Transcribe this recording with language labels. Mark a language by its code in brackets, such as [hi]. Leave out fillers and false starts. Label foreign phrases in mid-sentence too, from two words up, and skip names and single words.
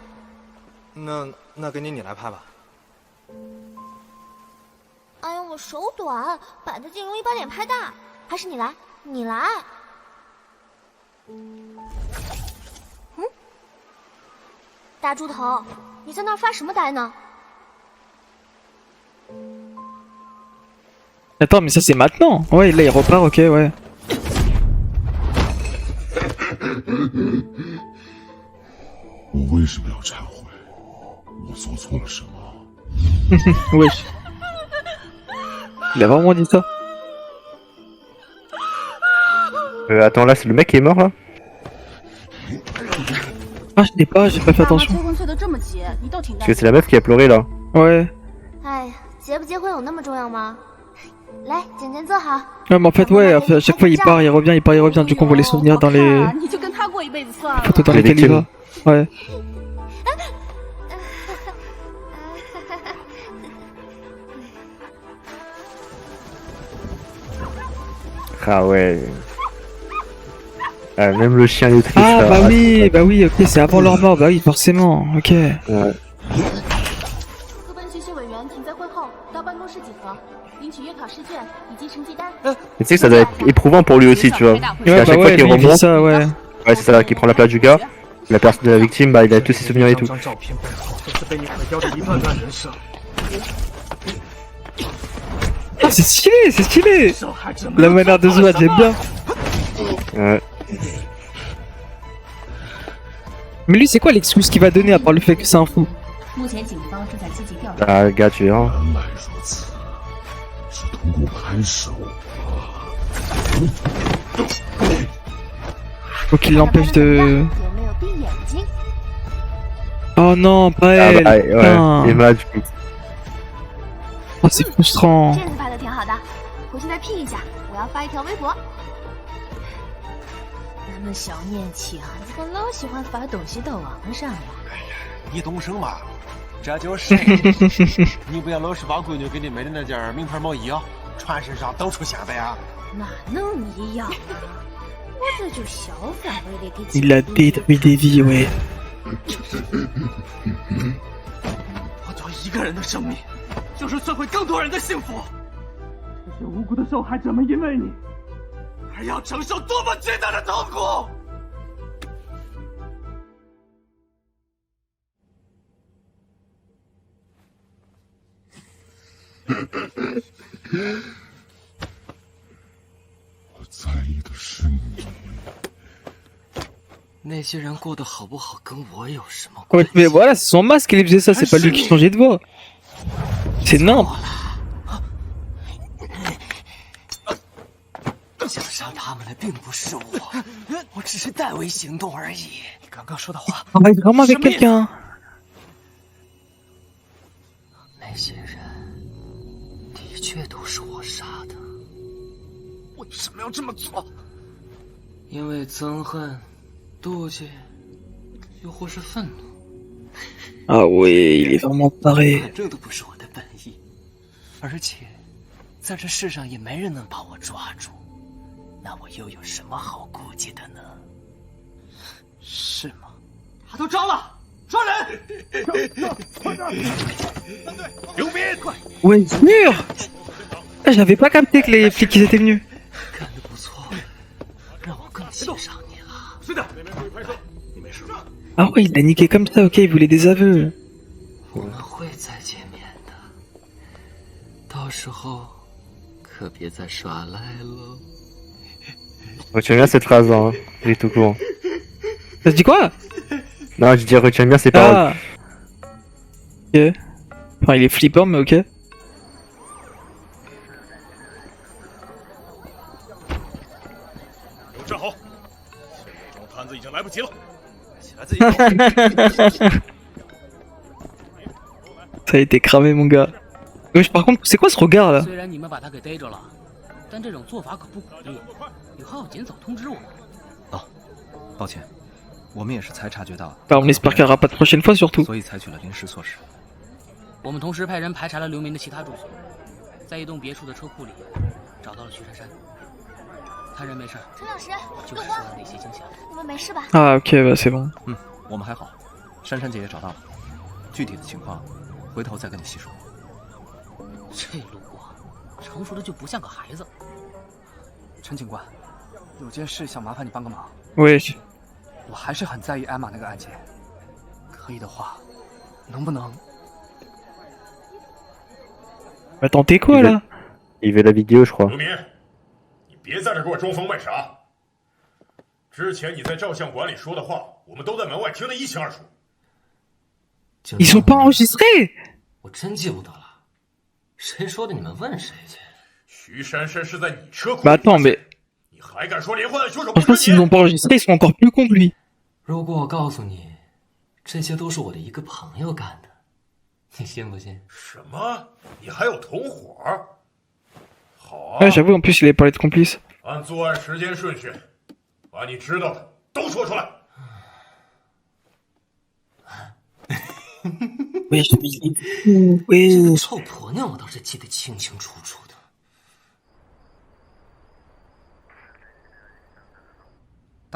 [zh] 那给你来拍吧。哎呀，我手短，摆得近容易把脸拍大。还是你来，你来。大猪头，你在那儿发什么呆呢？ [fr] Attends, mais ça c'est maintenant. Ouais, là il repart, ok, ouais. [zh] 我为什么要忏悔？我做错了什么？ [fr] Wesh. Il a vraiment dit ça. Attends, là, c'est le mec qui est mort, là? Ah, je sais pas, j'ai pas fait attention. Parce que c'est la meuf qui a pleuré, là. Ouais. [zh] 哎呀，结不结婚有那么重要吗？来，简简坐好。 [fr] Ouais, mais en fait, ouais, à chaque fois il part, il revient, il part, il revient. Du coup, on voit les souvenirs dans les photos dans lesquelles il va. Ouais. Ah ouais. Ah, même le chien est triste. Ah là. bah oui, ok, c'est avant leur mort, bah oui, forcément, ok. Ouais. [zh] 各班学习委员请在会后到办公室集合，领取月考试卷以及成绩单。 [fr] Mais tu sais que ça doit être éprouvant pour lui aussi, tu vois. Parce Ouais, qu'à bah chaque fois ouais, qu'il lui, il vit remonte, ça, ouais. ouais, c'est ça, qui prend la place du gars, la personne de la victime, bah il a tous ses souvenirs et tout. Ah, c'est stylé, c'est stylé. La manière de jouer, j'aime bien. Ouais. Mais lui, c'est quoi l'excuse qu'il va donner à part le fait que c'est un fou? Ah, gars, tu verras. [zh] 原来如此，是通过拍手。 [fr] Faut qu'il l'empêche de... [zh] 有没有闭眼睛？ [fr] Oh non, pas Ah elle. bah, Putain. ouais, Emma, du coup. Oh, c'est frustrant. [zh] 这次拍的挺好的，回去再 P 一下，我要发一条微博。那么小念强，怎么老喜欢发东西到网上呀？你懂什么？这就是你不要老是把闺女给你买的那件名牌毛衣啊，穿身上到处显摆啊。哪能一样？我这就小范围的给。 [fr] Il a détruit des vies, ouais. [zh] 我做一个人的生命，就是摧毁更多人的幸福。这些无辜的受害者们因为你，而要承受多么巨大的痛苦！我在意的是你。那些人过得好不好，跟我有什么 [fr] Ouais, mais voilà, c'est son masque qui lui faisait ça, c'est pas lui qui changeait de voix. C'est nimp. [zh] 想杀他们的并不是我，我只是代为行动而已。你刚刚说的话， [fr] On va vraiment avec quelqu'un. [zh] 那些人的确都是我杀的。为什么要这么做？因为憎恨、妒忌，又或是愤怒。 [fr] Ah ouais, il est vraiment taré. [zh] 反正都不是我的本意，而且在这世上也没人能把我抓住，那我又有什么好顾忌的呢？是吗？他都招了，抓人！刘斌， [fr] Ouais, sûr. Ah, j'avais pas capté que les flics ils étaient venus. [zh] 干得不错，让我更欣赏你了。是的，你没事吧？ [fr] Ah ouais, il l'a niqué comme ça, ok, il voulait des aveux. [zh] 我们会再见面的，到时候可别再耍赖喽。 [fr] Retiens bien cette phrase, hein. J'ai tout court. Ça se dit quoi? Non, je dis retiens bien ces paroles. Ah. Ok. Enfin, il est flippant, mais ok. [zh] 都站好，装摊子已经来不及了，起来自己走。 [fr] Ça a été cramé, mon gars. Wesh, par contre, c'est quoi ce regard là? [zh] 虽然你们把他给逮着了，但这种做法可不鼓励，以后要尽早通知我们。抱歉，我们也是才察觉到， [fr] Bah, on espère qu'il n'y aura pas de prochaine fois, surtout. [zh] 所以采取了临时措施。我们同时派人排查了刘明的其他住所，在一栋别墅的车库里找到了徐珊珊，他人没事，陈老师，就是受到了一些惊吓。你们没事吧？ [fr] Ah, ok, bah c'est bon. [zh] 我们还好，珊珊姐也找到了，具体的情况回头再跟你细说。这陆光，成熟的就不像个孩子。陈警官，有件事想麻烦你帮个忙。 [fr] Wesh. [zh] 我还是很在意艾玛那个案件，可以的话，能不能？ [fr] Bah, tentez quoi là? Il veut la vidéo, je crois. [zh] 刘明，你别在这给我装疯卖傻。之前你在照相馆里说的话，我们都在门外听得一清二楚。 [fr] Ils sont pas enregistrés! [zh] 我真记不得了，谁说的？你们问谁去？徐珊珊是在你车库。 [fr] Bah, attends, mais [zh] 你还敢说连环案凶手不 [fr] franchement, [zh] 是 [fr] s'ils [zh] 你？ [fr] l'ont pas enregistré, ils sont encore plus cons que lui. [zh] 如果我告诉你，这些都是我的一个朋友干的，你信不信？什么？你还有同伙？好啊 [fr] Ouais, j'avoue, en plus, il avait parlé de complice. [zh] 按作案时间顺序，把你知道的都说出来。 [fr] Wesh, mais il est fou, wesh. [zh] 臭婆娘，我倒是记得清清楚楚的。大